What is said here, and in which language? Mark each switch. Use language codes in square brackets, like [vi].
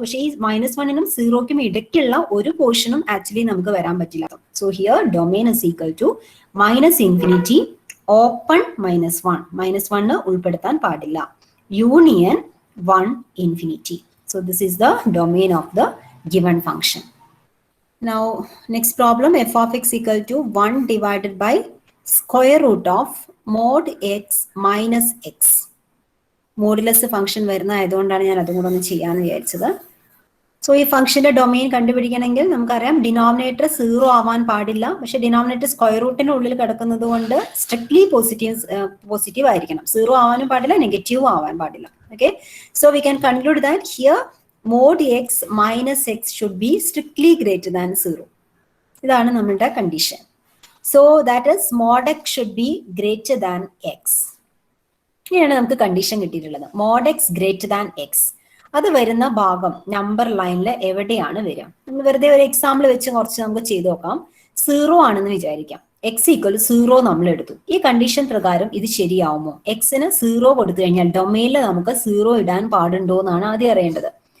[ml] പക്ഷേ ഈ -1നും 0ക്കും ഇടയ്ക്കുള്ള ഒരു പോർഷനും ആക്ച്വലി നമുക്ക് വരാൻ പറ്റില്ല. [en] so here domain is equal to -∞ open -1, -1 [ml] ഉൾപ്പെടുത്താൻ പാടില്ല, [en] Union 1 infinity. So this is the domain of the given function. Now next problem, f of x equal to 1 divided by square root of mod x minus x. [ml] Modulus function വരുന്നതായതുകൊണ്ടാണ് ഞാൻ അതും കൂടെ ഒന്ന് ചെയ്യാന്ന് വിചാരിച്ചത്. So ഈ ഫംഗ്ഷന്റെ domain കണ്ടുപിടിക്കണമെങ്കിൽ നമുക്കറിയാം denominator 0 ആവാൻ പാടില്ല. പക്ഷെ ഡിനോമിനേറ്റർ സ്ക്വയർ റൂട്ടിന് ഉള്ളിൽ കിടക്കുന്നത് കൊണ്ട് സ്ട്രിക്ട്ലി പോസിറ്റീവ് ആയിരിക്കണം. 0 ആവാനും പാടില്ല, നെഗറ്റീവ് ആവാൻ പാടില്ല. [en] Okay, so we can conclude that here mod x minus x should be strictly greater than 0. [ml] ഇതാണ് നമ്മളുടെ condition. [en] So that is mod x should be greater than x. [ml] ഇങ്ങനെയാണ് നമുക്ക് കണ്ടീഷൻ കിട്ടിയിട്ടുള്ളത്. [en] mod x greater than x. [ml] അത് വരുന്ന ഭാഗം number ലൈനിൽ എവിടെയാണ് വരിക? നമ്മൾ വെറുതെ ഒരു എക്സാമ്പിൾ വെച്ച് കുറച്ച് നമുക്ക് ചെയ്ത് നോക്കാം. 0 ആണെന്ന് വിചാരിക്കാം. x ഈക്വൽ 0 നമ്മൾ എടുത്തു. ഈ കണ്ടീഷൻ പ്രകാരം ഇത് ശരിയാവുമോ? എക്സിന് 0 കൊടുത്തു കഴിഞ്ഞാൽ ഡൊമെയിനിൽ നമുക്ക് 0 ഇടാൻ പാടുണ്ടോ എന്നാണ് ആദ്യം അറിയേണ്ടത്.